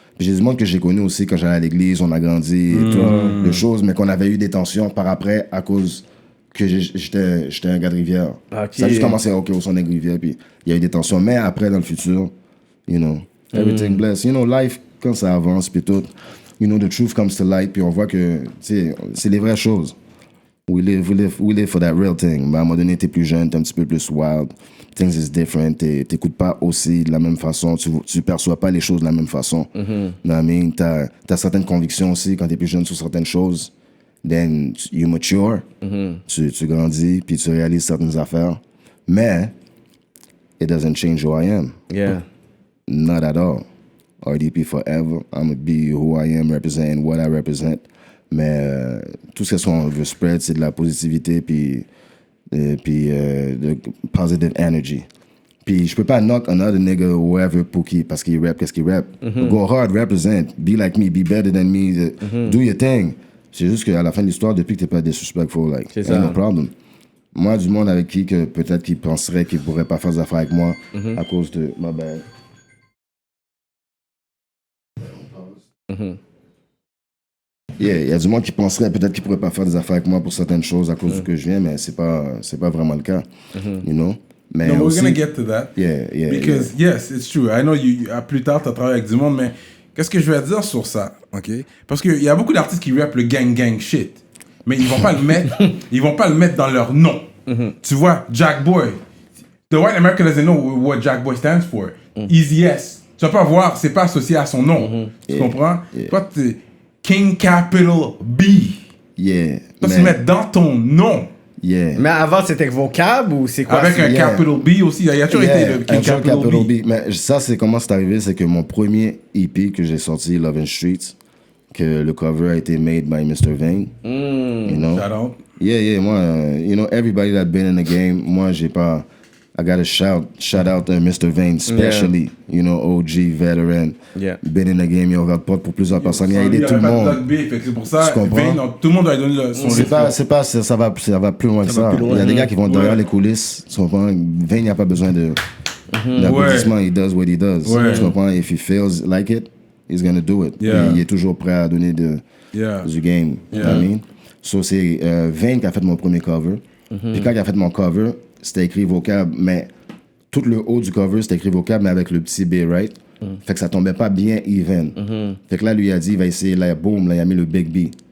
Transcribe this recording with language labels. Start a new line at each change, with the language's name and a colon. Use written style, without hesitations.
French: Puis j'ai du monde que j'ai connu aussi quand j'allais à l'église, on a grandi et tout, de choses, mais qu'on avait eu des tensions par après à cause que j'étais un gars de Rivière. Ça a juste commencé, ok, au son des Rivières, puis il y a eu des tensions. Mais après, dans le futur, you know, everything blessed. You know, life, quand ça avance, puis tout, you know, the truth comes to light, puis on voit que, c'est les vraies choses.
English: We live for that real thing.
French: Mais à un moment donné, t'es plus jeune, t'es un petit peu plus wild. Things is different. T'écoutes pas aussi de la même façon. Tu perçois pas les choses de la même façon. I mean, t'as certaines convictions aussi quand t'es plus jeune sur certaines choses. Then you mature. Tu grandis, puis tu réalises certaines affaires.
English: Mais, it doesn't change who I am. Yeah. Not at all. RDP forever. I'm gonna be who I am, representing what I represent.
French: Mais tout ce qu'on veut spread, c'est de la positivité puis de positive energy. Puis je peux pas knock another nigga or whoever parce qu'il rap, qu'est-ce qu'il rap.
English: Go hard, represent, be like me, be better than me, do your thing.
French: C'est juste qu'à la fin de l'histoire, depuis que t'es pas disrespectful, like, ain't no problem. Moi, du monde avec qui que peut-être qu'il penserait qu'il pourrait pas faire des affaires avec moi à cause de ma bad. Yeah, il y a du monde qui penserait peut-être qu'il pourrait pas faire des affaires avec moi pour certaines choses à cause du que je viens, mais c'est pas vraiment le cas, you know. Mais
English: no,
French: aussi,
English: we're gonna get to that. Yeah. Because yes, it's true.
French: I know plus tard t'as travaillé avec du monde, mais qu'est-ce que je vais dire sur ça, ok? Parce qu'il y a beaucoup d'artistes qui rappent le gang shit, mais ils vont pas le mettre, ils vont pas le mettre dans leur nom. Tu vois, Jack Boy.
English: The white American doesn't know what Jack Boy stands for. Easy S.
French: Tu vas pas voir, c'est pas associé à son nom. Tu comprends? Toi, King Capital B.
English: Yeah.
French: Toi, tu le mets dans ton nom.
English: Yeah.
French: Mais avant, c'était vocab ou c'est quoi? Avec un Capital B aussi. Il y a toujours été le King Capital B. Mais ça, c'est comment c'est arrivé, c'est que mon premier EP que j'ai sorti, Love and Streets, que le cover a été made by Mr.
English: Vane. You know? Shout out. Yeah, moi, you know, everybody that been in the game, moi, j'ai pas... I gotta shout out Mr. Vane, especially, you know, OG, veteran, been in the game, il regarde pas pour plusieurs personnes, il a aidé tout le monde.
French: C'est pour ça, Vane, tout le monde doit donner son ça va plus loin que ça. Il y a des gars qui vont derrière les coulisses, tu comprends? Vane, il n'y a pas besoin d'applaudissements, he does what he does. Tu comprends?
English: If he feels like it, he's gonna do it.
French: Il est toujours prêt à donner du game. You know what I mean? So c'est Vane qui a fait mon premier cover. Puis quand il a fait mon cover, c'était écrit vocab, mais tout le haut du cover, c'était écrit vocab, mais avec le petit B, right? Fait que ça tombait pas bien even. Fait que là, lui, il a dit, il va essayer, là, boom, là, il a mis le Big B.